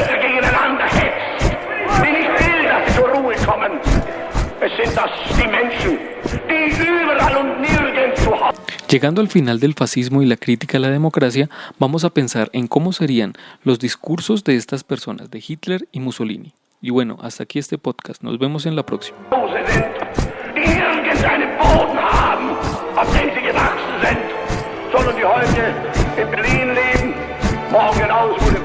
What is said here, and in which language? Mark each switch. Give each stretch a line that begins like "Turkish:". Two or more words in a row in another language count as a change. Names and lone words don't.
Spanish: Llegando al final del fascismo y la crítica a la democracia, vamos a pensar en cómo serían los discursos de estas personas, de Hitler y Mussolini. Y bueno, hasta aquí este podcast. Nos vemos en la próxima.
German: Sondern die heute in Berlin leben, morgen aus